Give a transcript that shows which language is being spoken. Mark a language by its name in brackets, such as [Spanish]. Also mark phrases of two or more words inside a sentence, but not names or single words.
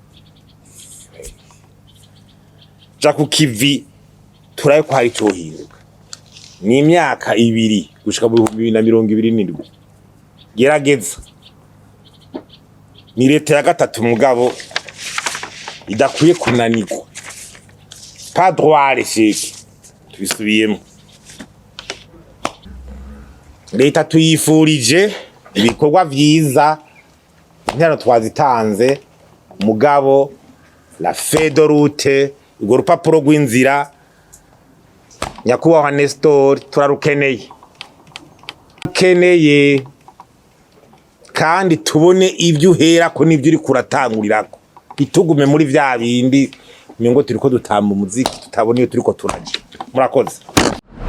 [Rundi] ja ku kivi turaye ko hari cyo hinduka ni imyaka 2 gushika mu 2027 gerageza ni leta ya gatatu mugabo idakwiye kunanirwa [French] pas droit l'échec [Rundi] tubisubiyemo leta tuyifurije ibikorwa vyiza intero twazitanze mugabo [French] la feuille de route [Rundi] urwo rupapuro rw'inzira nyakubahwa Nestor turarukeneye kandi tubone ibyo uhera ko nibyo uri kuratangurirako itugume muri vya bindi ngo turiko dutamba umuziki tutabona iyo turiko turaje murakoze.